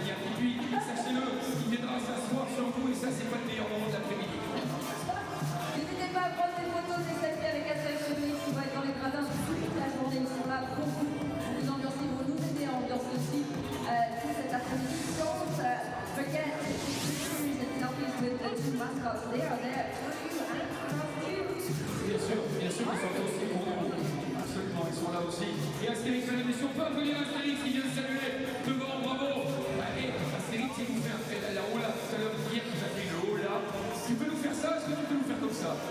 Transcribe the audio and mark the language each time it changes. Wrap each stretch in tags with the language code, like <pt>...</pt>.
<fr>Et puis, sachez-le, il viendra s'asseoir sur vous et ça, c'est pas le meilleur moment de l'après-midi. N'hésitez pas à prendre des photos, des selfies avec un ceremonies qui va être dans les gradins toute la journée. Ils sont là pour vous. Vous ambiancez, vous nous aidez à ambiancer aussi tout cet après-midi.</fr> <en>Don't forget to take pictures and selfies with the two mascots. They are there for you and for you.</en> <fr>Bien sûr, ils sont là aussi pour nous. Absolument, ils sont là aussi. Et Astérix, mesdames et messieurs, on peut applaudir Astérix qui vient de saluer devant, bravo. Et Astérix, il nous fait un fait la hola tout à l'heure, hier, il nous a fait le hola. Tu peux nous faire ça? Est-ce que tu peux nous faire comme ça?</fr>